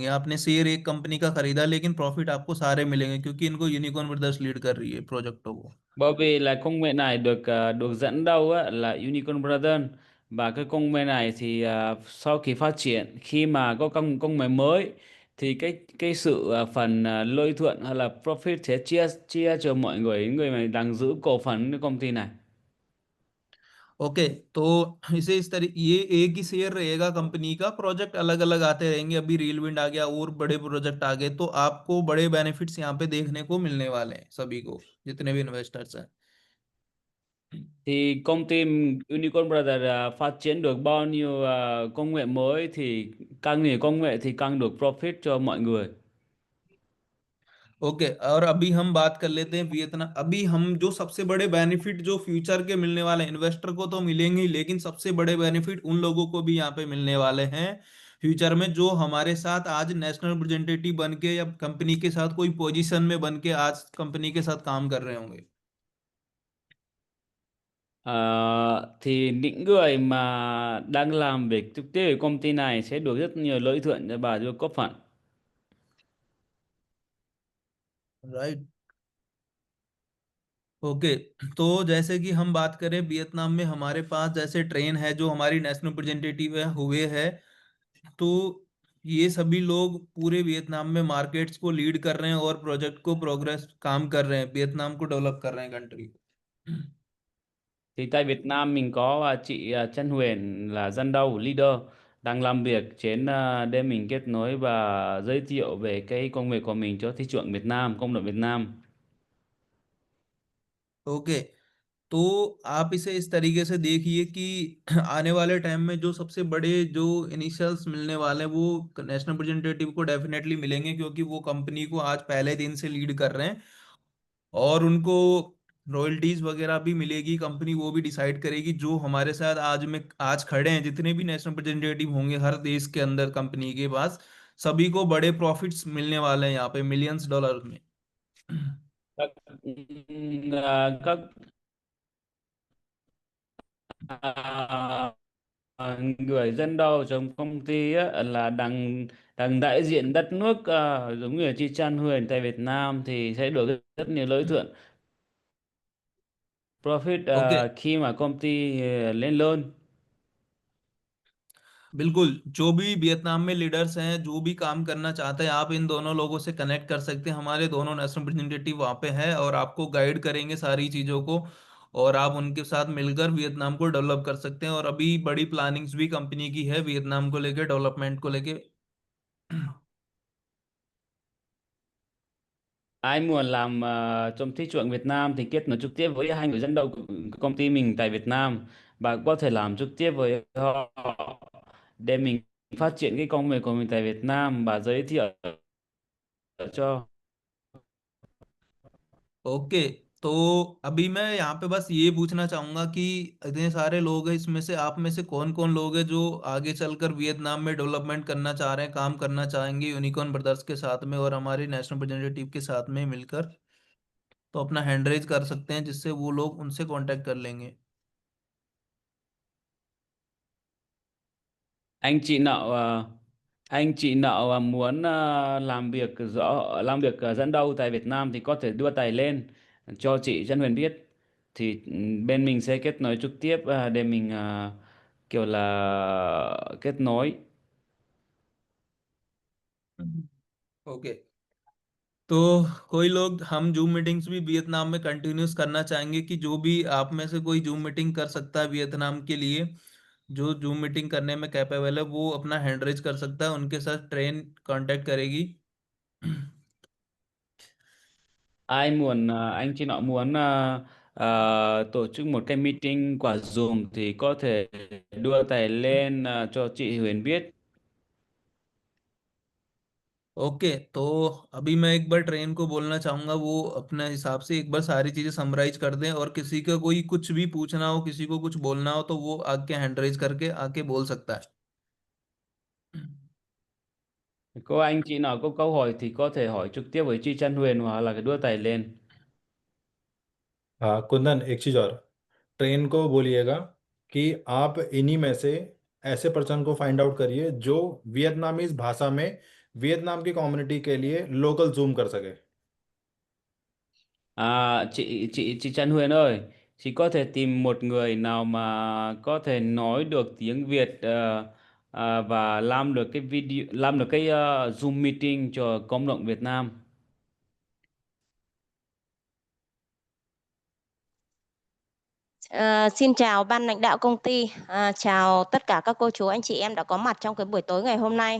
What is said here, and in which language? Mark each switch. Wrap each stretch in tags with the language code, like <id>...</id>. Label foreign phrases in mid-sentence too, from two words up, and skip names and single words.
<hi>आपने शेयर एक कंपनी का खरीदा लेकिन प्रॉफिट आपको सारे मिलेंगे क्योंकि इनको यूनिकॉर्न ब्रदर्स लीड कर rही है प्रोजेक्टों को।</hi> <vi>Bởi vì là công nghệ này được dẫn đầu á, là Unicorn Brothers, và cái công nghệ này thì sau khi phát triển, khi mà có công nghệ mới thì cái sự phần lợi nhuận hay là profit sẽ chia chia cho mọi người, những người mà đang giữ cổ phần cái công ty này.</vi> <hi>ओके, तो इसे इस तरीके, ये एक ही शेयर रहेगा कंपनी का, प्रोजेक्ट अलग अलग आते रहेंगे। अभी रील विंड आ गया और बड़े प्रोजेक्ट आ गए, तो आपको बड़े बेनिफिट्स यहाँ पे देखने को मिलने वाले हैं सभी को, जितने भी इन्वेस्टर्स हैं।</hi> <vi>Thì công ty Unicorn Brothers phát triển được bao nhiêu công nghệ mới thì càng nhiều công nghệ thì càng được profit cho mọi người.</vi> <hi>ओके, और अभी हम बात कर लेते हैं वियतनाम। अभी हम जो सबसे बड़े बेनिफिट जो फ्यूचर के मिलने वाले हैं, इन्वेस्टर को तो मिलेंगे ही, लेकिन सबसे बड़े बेनिफिट उन लोगों को भी यहाँ पे मिलने वाले हैं फ्यूचर में, जो हमारे साथ आज</hi> <en>national representative</en> <hi>बन के या कंपनी के साथ कोई पोजीशन में बन के आज कंपनी के साथ काम कर रहे होंगे।</hi> <vi>Thì những người mà đang làm việc trực tiếp ở công ty này sẽ được rất nhiều lợi nhuận và được góp phần.</vi> <hi>राइट। ओके, तो जैसे कि हम बात करें वियतनाम में हमारे पास जैसे ट्रेन है जो हमारी</hi> <en>national representative</en> <hi>है हुए है, तो ये सभी लोग पूरे वियतनाम में मार्केट्स को लीड कर रहे हैं और प्रोजेक्ट को प्रोग्रेस काम कर रहे हैं, वियतनाम को डेवलप कर रहे हैं कंट्री को।</hi> <vi>Thì tại Việt Nam mình có chị Trân Huyền là dân đầu leader đang làm việc trên để mình kết nối và giới thiệu về cái công việc của mình cho thị trường Việt Nam, công đoàn Việt Nam.</vi> <hi>ओके, तो आप इसे इस तरीके से देखिए कि आने वाले टाइम में जो सबसे बड़े जो इनिशियल्स मिलने वाले हैं वो</hi> <en>national representative</en> <hi>को डेफिनेटली मिलेंगे, क्योंकि वो कंपनी को आज पहले दिन से लीड कर रहे हैं और उनको रॉयल्टीज वगैरह भी मिलेगी। कंपनी वो भी डिसाइड करेगी, जो हमारे साथ आज में आज खड़े हैं जितने भी</hi> <en>national representative</en> <hi>होंगे हर देश के अंदर कंपनी के पास, सभी को बड़े प्रॉफिट्स मिलने वाले हैं यहाँ पे</hi> <en>millions dollar</en> <hi>में।</hi> <vi>Các các người dân đầu trong công ty á, là đang đang đại diện đất nước giống như là chị Trân Huyền tại Việt Nam thì sẽ được rất nhiều lợi nhuận profit</vi> <hi>ओके,</hi> <vi>khi mà công ty lên lớn.</vi> <hi>बिल्कुल, जो भी वियतनाम में लीडर्स हैं जो भी काम करना चाहते हैं, आप इन दोनों लोगों से कनेक्ट कर सकते हैं। हमारे दोनों</hi> <en>national representative</en> <hi>वहाँ पे हैं और आपको गाइड करेंगे सारी चीज़ों को, और आप उनके साथ मिलकर वियतनाम को डेवलप कर सकते हैं। और अभी बड़ी प्लानिंग्स भी कंपनी की है वियतनाम को लेके, डेवलपमेंट को लेके।</hi> <vi>Ai muốn làm trong thị trường Việt Nam thì kết nối trực tiếp với hai người dẫn đầu của công ty mình tại Việt Nam, và có thể làm trực tiếp với họ để mình phát triển cái công việc của mình tại Việt Nam và giới thiệu cho.</vi> <hi>ओके, तो अभी मैं यहाँ पे बस ये पूछना चाहूंगा कि इतने सारे लोग हैं, इसमें से आप में से कौन कौन लोग हैं जो आगे चलकर वियतनाम में डेवलपमेंट करना चाह रहे हैं, काम करना चाहेंगे यूनिकॉर्न ब्रदर्स के साथ में और हमारे</hi> <en>national representative</en> <hi>के साथ में मिलकर, तो अपना</hi> <en>hand raise</en> <hi>कर सकते हैं जिससे वो लोग उनसे कांटेक्ट कर लेंगे।</hi> <vi>anh chị nào anh chị nào muốn làm việc dẫn đầu tại Việt Nam thì có thể đưa tay lên cho chị Trân Huyền biết, thì bên mình sẽ kết nối trực tiếp để mình kiểu là kết nối.</vi> <hi>ओके, तो कोई लोग हम जूम मीटिंग्स भी वियतनाम में कंटिन्यूस करना चाहेंगे कि जो भी आप में से कोई जूम मीटिंग कर सकता है वियतनाम के लिए, जो जूम मीटिंग करने में कैपेबल है वो अपना</hi> <en>hand raise</en> <hi>कर सकता है, उनके साथ ट्रेन कांटेक्ट करेगी।</hi> <vi>Ai muốn anh chị nào muốn tổ chức một cái meeting quả Zoom thì có thể đưa tay lên cho chị Huyền biết.</vi> <hi>ओके, तो अभी मैं एक बार ट्रेन को बोलना चाहूंगा, वो अपने हिसाब से एक बार सारी चीजें समराइज कर दें, और किसी का कोई कुछ भी पूछना हो, किसी को कुछ बोलना हो, तो वो आके</hi> <en>hand raise</en> <hi>करके आके बोल सकता है।</hi> <vi>Có anh chị nào có câu hỏi thì có thể hỏi trực tiếp với chị Trăn Huyền hoặc là cái đưa tay lên.</vi> <hi>हाँ कुंदन, एक चीज़ और, ट्रेन को बोलिएगा कि आप इन्हीं में से ऐसे पर्सन को</hi> <en>find out</en> <hi>करिए जो वियतनामीज भाषा में वियतनाम की कम्युनिटी के लिए लोकल जूम कर सके।</hi> <vi>Chị Trăn Huyền ơi, chị có thể tìm một người nào mà có thể nói được tiếng Việt và làm được cái video, làm được cái Zoom meeting cho cộng đồng Việt Nam. Xin chào ban lãnh đạo công ty, chào tất cả các cô chú anh chị em đã có mặt trong cái buổi tối ngày hôm nay.</vi>